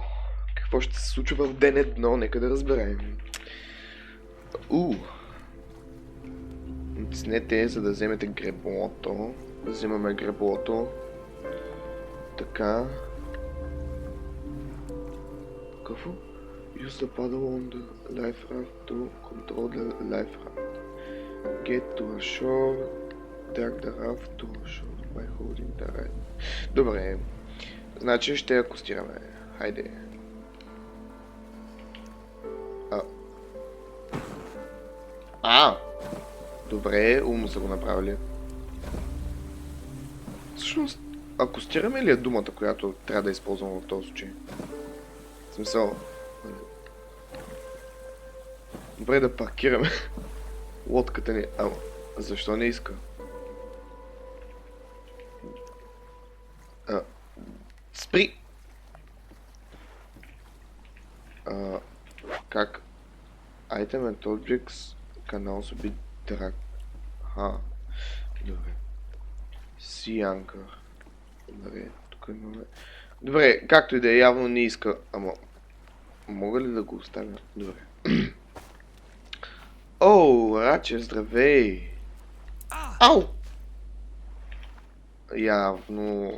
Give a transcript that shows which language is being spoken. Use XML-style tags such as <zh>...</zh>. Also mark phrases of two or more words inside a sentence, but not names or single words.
<bg>Какво ще се случва в ден едно? Нека да разберем. Натиснете, за да вземете греблото. Взимаме греблото. Така. Какво?</bg> <en>Use the paddle on the life raft to control the life raft. Get to a shore. Drag the raft to a shore by holding the right.</en> <bg>Добре. Значи ще я акостираме. Хайде. Добре, умно са го направили. Всъщност, акостираме ли е думата, която трябва да използвам в този случай? В смисъл... Добре да паркираме лодката ни. Защо не иска? Спри! Как?</bg> <en>Item and objects can also be dragged.</en> <bg>Добре. Sea Anchor. Добре, тук имаме... Добре, както и да е, явно не иска... Мога ли да го оставя? Добре. О, Раче, здравей! Ау! Явно...</bg>